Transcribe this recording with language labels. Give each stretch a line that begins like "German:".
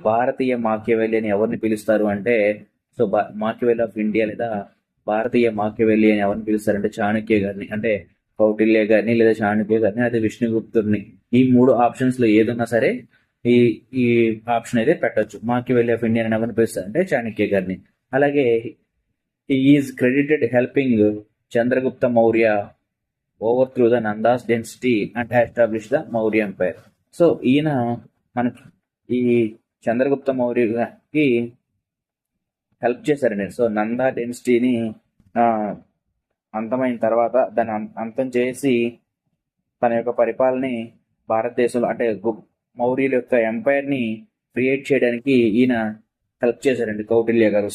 Telugu: భారతీయ మాక్యవెల్లీ అని ఎవరిని పిలుస్తారు అంటే, సో మాక్యవెల్లీ ఆఫ్ ఇండియా లేదా భారతీయ మాక్యవెల్లీ అని ఎవరిని పిలుస్తారంటే చాణక్య గారిని, అంటే కౌటిల్య గారిని లేదా చాణక్య గారిని, అదే విష్ణుగుప్తుడిని. ఈ 3 ఆప్షన్స్ లో ఏదన్నా సరే ఈ ఈ ఆప్షన్ అయితే పెట్టచ్చు. మాక్యవెల్లీ ఆఫ్ ఇండియా అని ఎవరిని పిలుస్తారంటే చాణక్య గారిని. అలాగే
English: he is credited helping Chandragupta Maurya overthrew the Nanda's dynasty and established the Maurya Empire.
Telugu: So ఈయన మనకి ఈ చంద్రగుప్త మౌర్యకి హెల్ప్ చేశారండి. సో నందా డెన్సిటీని అంతమైన తర్వాత దాన్ని అంతం చేసి తన యొక్క పరిపాలనని భారతదేశంలో అంటే మౌర్యుల యొక్క ఎంపైర్ ని క్రియేట్ చేయడానికి ఈయన హెల్ప్ చేశారండి కౌటిల్య గారు.